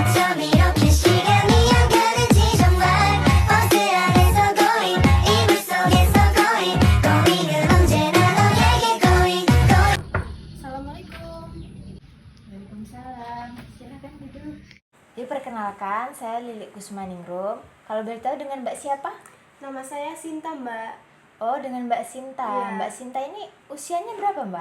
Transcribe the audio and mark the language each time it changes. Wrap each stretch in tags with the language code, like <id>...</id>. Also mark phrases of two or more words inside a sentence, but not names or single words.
<ko>밤 이렇게 시간이 안 가는지 정말 버스 안에서 going 이불 속에서 going 은 언제나 너에게 going.</ko> <id>Assalamualaikum. Waalaikumsalam, silahkan duduk. Diperkenalkan, saya Lilik Kusmaningrum. Kalau boleh tahu dengan Mbak siapa? Nama saya Sinta, Mbak. Oh, dengan Mbak Sinta. Iya. Mbak Sinta ini usianya berapa, Mbak?</id>